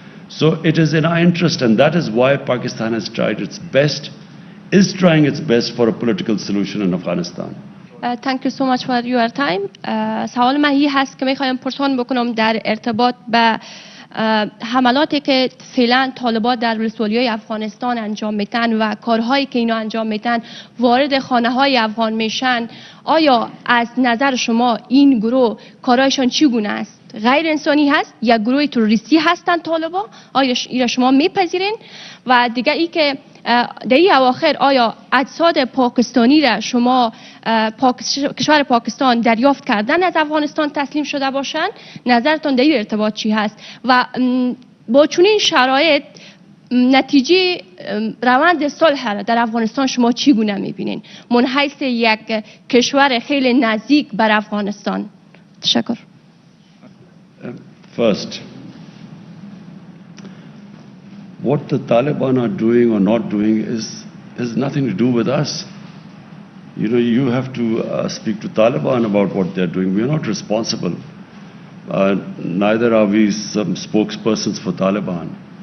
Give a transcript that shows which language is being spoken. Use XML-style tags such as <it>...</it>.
<en>So it is in our interest, and that is why Pakistan has tried its best, is trying its best for a political solution in Afghanistan. Thank you so much for your time.</en> <fa>سوال من این هست که میخوایم پرسان بکنم در ارتباط به حملاتی که فعلا طالبان در ولسوالیای افغانستان انجام میتن و کارهایی که اینا انجام میتن وارد خانه های افغان میشن. آیا از نظر شما این گروه کارهایشان چگونه است؟ غیر انسانی هست یا گروه تروریستی هستند طالبان؟ آیا اینا شما میپذیرین؟ و دیگه ای که در این اواخر آیا اجساد پاکستانی را شما کشور پاکستان دریافت کردن از افغانستان تسلیم شده باشند؟ نظرتان در این ارتباط چی هست؟ و با چنین شرایط نتیجه روند صلح را در افغانستان شما چگونه میبینین من حیث یک کشور خیلی نزدیک بر افغانستان؟ تشکر.</fa> <en>First, what the Taliban are doing or not doing has nothing to do with us. You know, you have to speak to Taliban about what they're doing. We're not responsible. Neither are we some spokespersons for Taliban.</en>